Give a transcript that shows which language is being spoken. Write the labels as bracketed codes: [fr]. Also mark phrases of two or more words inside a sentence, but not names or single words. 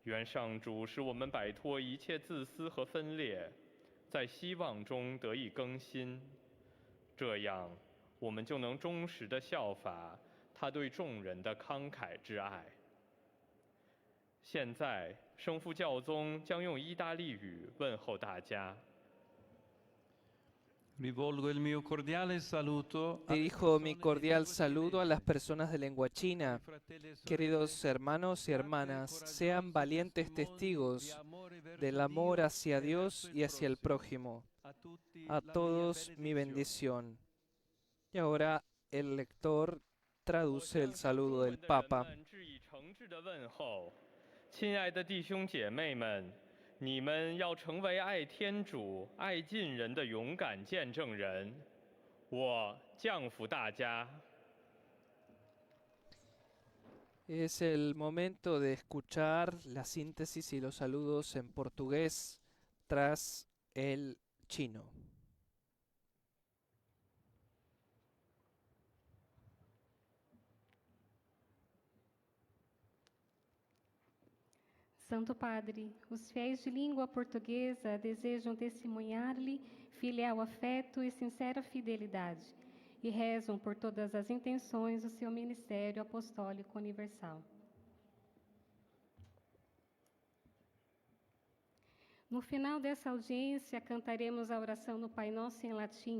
[zh] 愿上主使我们摆脱一切自私和分裂，在希望中得以更新，这样我们就能忠实地效法他对众人的慷慨之爱。现在，圣父教宗将用意大利语问候大家。 [it] Rivolgo il mio cordiale saluto a [es] Dirijo mi cordial saludo a las personas de lengua china. Queridos hermanos y hermanas, sean valientes testigos del amor hacia Dios y hacia el prójimo. A todos mi bendición. Y ahora el lector traduce el saludo del Papa. [zh] 亲爱的弟兄姐妹们，你们要成为爱天主、爱近人的勇敢见证人。我降服大家。 [es] Es el momento de escuchar la síntesis y los saludos en portugués tras el chino. [pt] Santo Padre, os fiéis de língua portuguesa desejam testemunhar-lhe filial afeto e sincera fidelidade e rezam por todas as intenções do seu ministério apostólico universal. No final dessa audiência, cantaremos a oração do Pai Nosso em latim.